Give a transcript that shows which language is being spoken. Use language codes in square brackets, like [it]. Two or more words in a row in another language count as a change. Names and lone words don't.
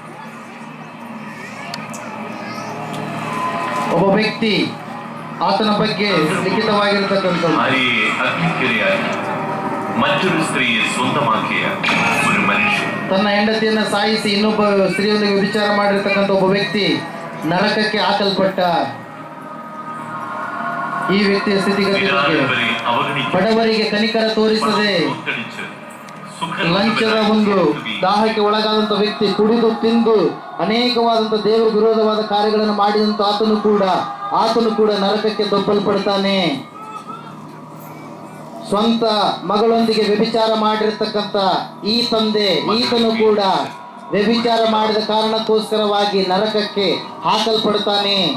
[kn] ಒಬ್ಬ ವ್ಯಕ್ತಿ ಆತನ ಬಗ್ಗೆ ಲಿಖಿತವಾಗಿರತಕ್ಕಂಥ [ml] ഭാര്യയെ അഗ്നിക്കിരയായി മറ്റൊരു സ്ത്രീയെ സ്വന്തമാക്കിയ ഒരു മനുഷ്യൻ, [kn] ತನ್ನ ಹೆಂಡತಿಯನ್ನ ಸಾಯಿಸಿ ಇನ್ನೊಬ್ಬ ಸ್ತ್ರೀಯೊಂದಿಗೆ ವಿಚಾರ ಮಾಡಿರ್ತಕ್ಕಂಥ ಒಬ್ಬ ವ್ಯಕ್ತಿ ನರಕಕ್ಕೆ ಹಾಕಲ್ಪಟ್ಟ. ಈ ವ್ಯಕ್ತಿಯ ಸ್ಥಿತಿಗತಿ [ml] നിരാലംബരെ അവഗണിച്ച് [kn] ಬಡವರಿಗೆ ಕನಿಕರ ತೋರಿಸದೆ [ml] ഒത്തടിച്ച് [kn] ಲಂಚದ ಒಂದು ದಾಹಕ್ಕೆ ಒಳಗಾದಂತ ವ್ಯಕ್ತಿ, ಕುಡಿದು ತಿಂದು ಅನೇಕವಾದಂತ ದೇವರ ವಿರೋಧವಾದ ಕಾರ್ಯಗಳನ್ನು ಮಾಡಿದಂತ ಆತನು ಕೂಡ ನರಕಕ್ಕೆ ದೊಬ್ಬಲ್ಪಡ್ತಾನೆ. ಸ್ವಂತ ಮಗಳೊಂದಿಗೆ ವ್ಯಭಿಚಾರ ಮಾಡಿರ್ತಕ್ಕಂಥ ಈ ತಂದೆ, ಈತನು ಕೂಡ ವ್ಯಭಿಚಾರ ಮಾಡಿದ ಕಾರಣಕ್ಕೋಸ್ಕರವಾಗಿ ನರಕಕ್ಕೆ ಹಾಕಲ್ಪಡ್ತಾನೆ.